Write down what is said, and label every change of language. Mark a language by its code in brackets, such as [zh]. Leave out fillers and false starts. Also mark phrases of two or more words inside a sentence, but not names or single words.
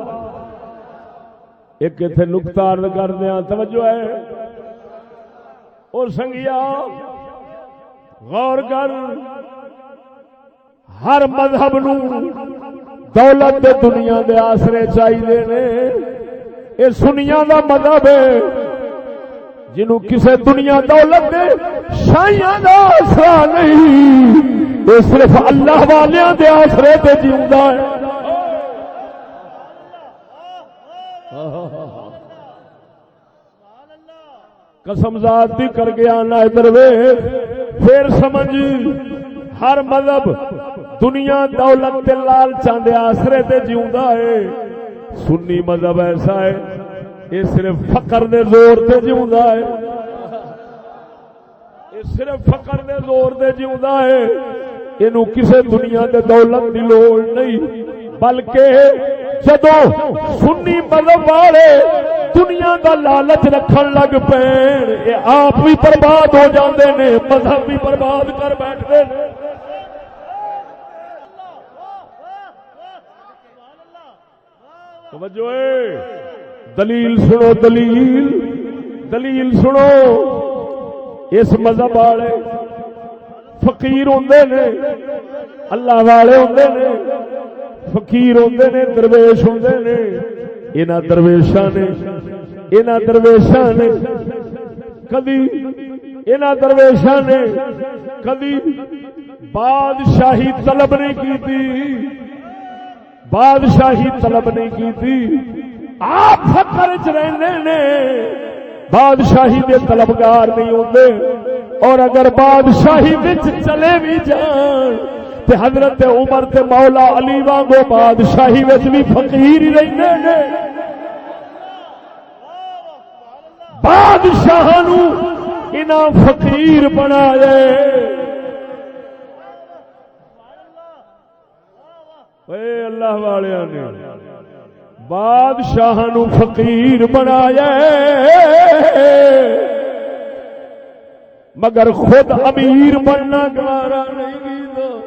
[pa] ایک اتنے نقطہ عرض کر دیا توجہ ہے اور سنگیا غور کر ہر مذہب نو دولت دے دنیا دے آسرے چاہیے نے. یہ سنیاں دا مذہب ہے جنوں کسے دنیا دولت دے شاہیاں دا آسرا نہیں یہ صرف اللہ والیاں دے آسرے تے جیوندا ہے. قسم ذات دی کر گیا نا ادھر ویکھ پھر سمجھ ہر مذہب دنیا دولت تے لالچاں دے آسرے تے جیوندا ہے. سنی مذہب ایسا ہے یہ صرف فقر دے زور تے جیوندا ہے. یہ صرف فقر دے زور تے جیوندا ہے. اینو کسے دنیا دے دولت دی لوڑ نہیں بلکہ جدوں سنی مذہب والے دنیا دا لالچ رکھن لگ پین یہ آپ بھی برباد ہو جاندے نے مذہب بھی برباد کر بیٹھتے ہیں. توجہ ہے دلیل سنو دلیل دلیل سنو. اس مذہب والے فقیر ہوندے نے اللہ والے ہوندے نے فقیر ہوندے نے درویش ہوندے نے. انہاں درویشاں نے کدی انہاں درویشاں نے کدی بادشاہی طلب نہیں کیتی بادشاہی طلب نہیں کیتی. آپ فقر وچ رہندے نے بادشاہی دے طلبگار نہیں ہوندے. اور اگر بادشاہی وچ چلے بھی جان تے حضرت عمر تے مولا علی وانگو بادشاہی وچ بھی فقیر ہی رہندے نے. بادشاہاں نو انہاں فقیر بنایا اے اللہ والیاں نے بادشاہاں نو فقیر بنایا مگر خود امیر بننا گوارا نہیں کیتا.